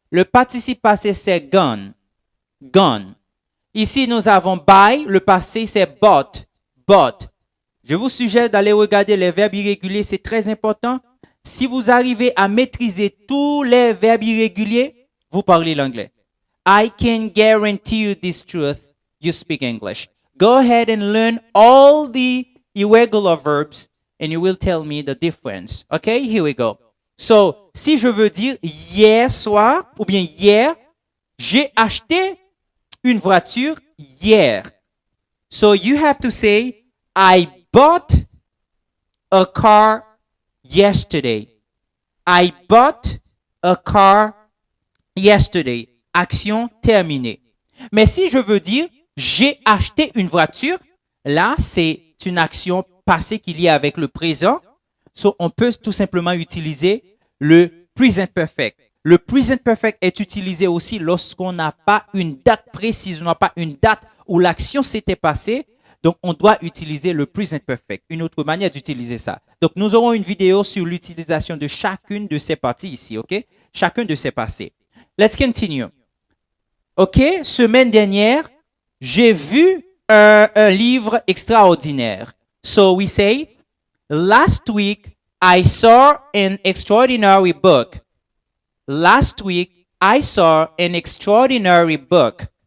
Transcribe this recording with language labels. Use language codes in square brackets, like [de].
[fr] Le participe passé, c'est gone. Gone. Ici, nous avons buy. Le passé, c'est bought. Bought. Je vous suggère d'aller regarder les verbes irréguliers, c'est très important. Si vous arrivez à maîtriser tous les verbes irréguliers, vous parlez l'anglais. [en] I can guarantee you this truth, you speak English. Go ahead and learn all the irregular verbs and you will tell me the difference. Okay, here we go. [fr] So, si je veux dire hier soir ou bien hier, j'ai acheté une voiture hier. [en] So, you have to say, I bought a car yesterday. I bought a car yesterday. [fr] Action terminée. Mais si je veux dire j'ai acheté une voiture, là, c'est une action passée qui est liée avec le présent. So, on peut tout simplement utiliser le present perfect. Le present perfect est utilisé aussi lorsqu'on n'a pas une date précise, on n'a pas une date où l'action s'était passée. Donc, on doit utiliser le present perfect. Une autre manière d'utiliser ça. Donc, nous aurons une vidéo sur l'utilisation de chacune de ces parties ici, OK? Chacun de ces passés. [en] Let's continue. [fr] OK? Semaine dernière, j'ai vu un livre extraordinaire. [en] So, we say, last week, I saw an extraordinary book. Last week, I saw an extraordinary book.